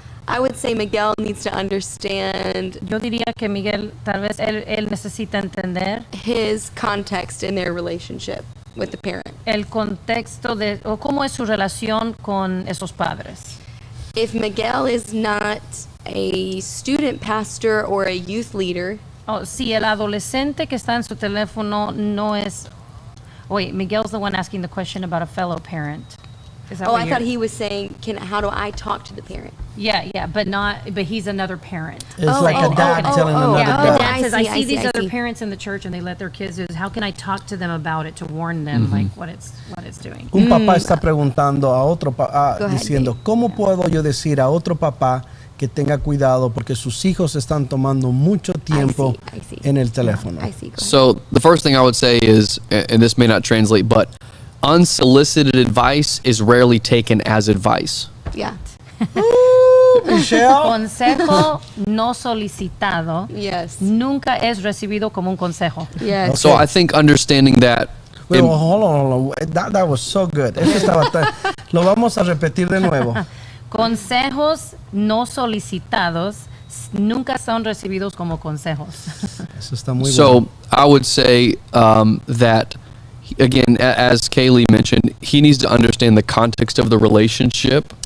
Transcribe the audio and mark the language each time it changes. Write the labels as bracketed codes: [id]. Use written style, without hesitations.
[en] I would say Miguel needs to understand. [es] Yo diría que Miguel, tal vez él necesita entender [en] his context in their relationship with the parent. [es] El contexto o cómo es su relación con esos padres. [en] If Miguel is not a student pastor or a youth leader. [es] Si el adolescente que está en su teléfono no es. [en] Wait, Miguel's the one asking the question about a fellow parent. I thought he was saying, how do I talk to the parent? Yeah, but he's another parent. It's like a dad telling another dad. Dad says, I see these other parents in the church and they let their kids do this. How can I talk to them about it to warn them like what it's doing? [es] Un papá está preguntando a otro papá, diciendo, ¿cómo puedo yo decir a otro papá que tenga cuidado porque sus hijos están tomando mucho tiempo en el teléfono? [en] So the first thing I would say is, and this may not translate, but unsolicited advice is rarely taken as advice. Yeah. Michelle. [es] Consejo no solicitado nunca es recibido como un consejo. [en] Yes. Okay. So I think understanding that. Well, hold on. That was so good. [es] Lo vamos a repetir de nuevo. Consejos no solicitados nunca son recibidos como consejos. Eso está muy bueno. [en] So I would say that, again, as KALEE mentioned, he needs to understand the context of the relationship.